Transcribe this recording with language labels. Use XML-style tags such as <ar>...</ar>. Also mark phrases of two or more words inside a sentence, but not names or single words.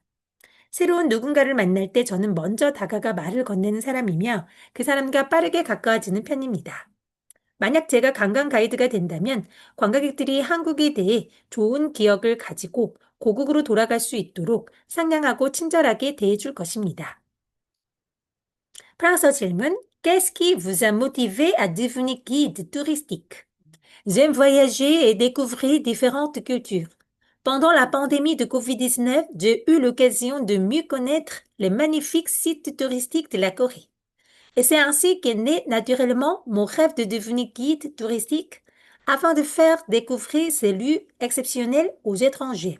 <ko>새로운 누군가를 만날 때 저는 먼저 다가가 말을 건네는 사람이며 그 사람과 빠르게 가까워지는 편입니다. 만약 제가 관광 가이드가 된다면 관광객들이 한국에 대해 좋은 기억을 가지고 고국으로 돌아갈 수 있도록 상냥하고 친절하게 대해줄 것입니다. 프랑스어 질문.</ko> <fr>Qu'est-ce qui vous a motivé à devenir guide touristique? J'aime voyager et découvrir différentes cultures. Pendant la pandémie de Covid-19, j'ai eu l'occasion de mieux connaître les magnifiques sites touristiques de la Corée. Et c'est ainsi qu'est né naturellement mon rêve de devenir guide touristique afin de faire découvrir ces lieux exceptionnels aux étrangers.</fr>